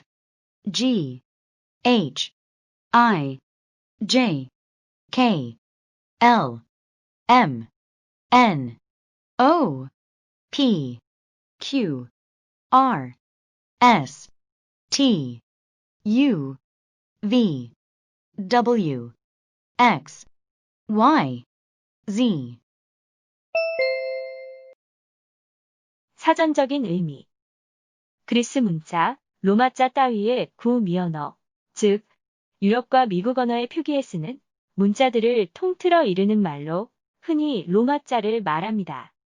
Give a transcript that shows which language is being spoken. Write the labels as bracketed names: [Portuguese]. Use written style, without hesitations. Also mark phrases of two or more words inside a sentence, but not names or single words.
[English] G, H, I, J, K, L, M, N, O, P, Q, R, S, T, U, V, W, X, Y, Z. [Korean] 사전적인 의미. 그리스 문자, 로마자 따위의 구미언어, 즉 유럽과 미국 언어의 표기에 쓰는 문자들을 통틀어 이르는 말로 흔히 로마자를 말합니다.